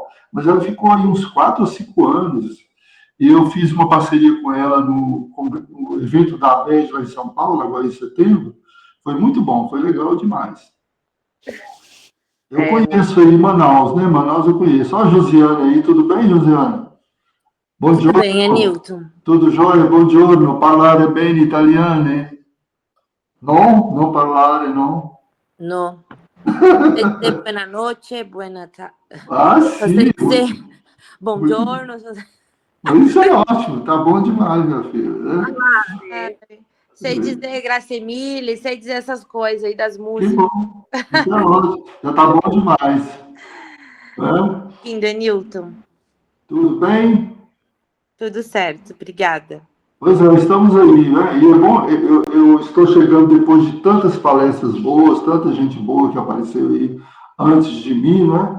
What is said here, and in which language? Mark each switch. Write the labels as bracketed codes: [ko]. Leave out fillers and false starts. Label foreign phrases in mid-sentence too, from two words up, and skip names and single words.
[pt] Mas ela ficou aí uns 4 ou 5 anos. E eu fiz uma parceria com ela no evento da ABED lá em São Paulo, agora em setembro. Foi muito bom, foi legal demais. Eu conheço aí Manaus, né? Manaus eu conheço. Olha a Josiane aí, tudo bem, Josiane? Tudo bem, Anilton? Tudo jóia? [it] Buongiorno, parlare bene italiano? No? Non parlare, no? No. [pt] Dizer [es] buena noche, buena tarde. [pt] Ah, sim. Dizer buongiorno. Isso é ótimo, tá bom demais, minha filha. Sei dizer [it] grazie mille, [pt] sei dizer essas coisas aí das músicas. Que bom, isso é ótimo, já tá bom demais. Lindo, Anilton. Tudo bem? Tudo certo, obrigada. Pois é, estamos aí, né? E é bom, eu estou chegando depois de tantas palestras boas, tanta gente boa que apareceu aí antes de mim, né?